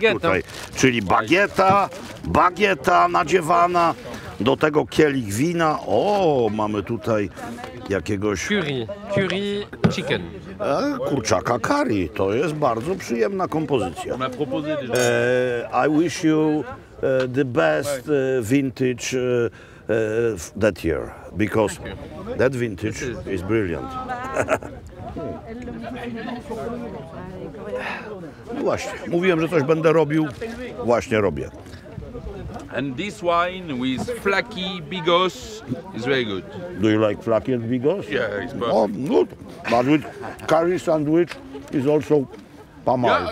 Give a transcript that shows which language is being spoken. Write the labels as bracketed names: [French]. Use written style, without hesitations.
[French] baguette, [Polish] tutaj. Czyli bagieta nadziewana, do tego kielich wina. O, mamy tutaj jakiegoś [English] Curry chicken. [Polish] kurczaka curry. To jest bardzo przyjemna kompozycja. [French] On a proposé déjà. [English] I wish you the best vintage that year, because that vintage is brilliant. [Polish] No właśnie, mówiłem, że coś będę robił, właśnie robię. [English] And this wine with flaky bigos is very good. Do you like flaky and bigos? Yeah, it's perfect. Oh, good. But with curry sandwich is also [French] pas mal.